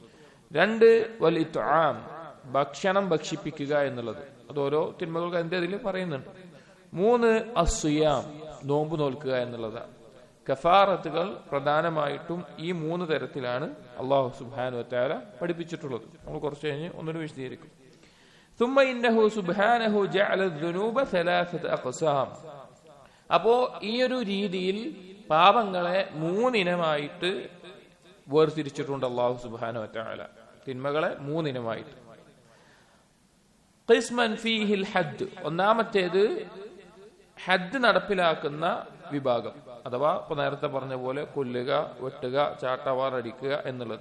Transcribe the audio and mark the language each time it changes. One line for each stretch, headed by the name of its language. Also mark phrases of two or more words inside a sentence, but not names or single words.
Malayalam: 2
Arabic: والإطعام,
Malayalam: ഭക്ഷണം ഭക്ഷിപ്പിക്കുക എന്നുള്ളത്, അത് ഓരോ തിന്മകൾക്ക് അതിന്റെ അതിൽ പറയുന്നുണ്ട്. 3 അസ്സിയാം, നോമ്പ് നോൽക്കുക എന്നുള്ളതാണ്. കഫാറത്തുകൾ പ്രധാനമായിട്ടും ഈ 3 തരത്തിലാണ് അല്ലാഹു
Arabic: سبحانه وتعالى
Malayalam: പഠിപ്പിച്ചിട്ടുള്ളത്. നമ്മൾ കുറച്ച് കഴിഞ്ഞ് ഒന്നുകൂടി വിശദീകരിക്കും.
Arabic: ثم إنه سبحانه جعل الذنوب 3 أقسام.
Malayalam: അപ്പോ ഈ ഒരു രീതിയിൽ പാപങ്ങളെ 3 ഇനമായിട്ട് വേർതിരിച്ചിട്ടുണ്ട് അല്ലാഹു
Arabic: سبحانه وتعالى.
Malayalam: തിന്മകളെ 3 ഇനമായിട്ട്.
Arabic: قسما فيه الحد,
Malayalam: ഒന്നാമത്തേത് ഹദ്ദ് നടപ്പിലാക്കുന്ന വിഭാഗം, അഥവാ ഇപ്പൊ നേരത്തെ പറഞ്ഞ പോലെ കൊല്ലുക, വെട്ടുക, ചാട്ടവാർ അടിക്കുക എന്നുള്ളത്.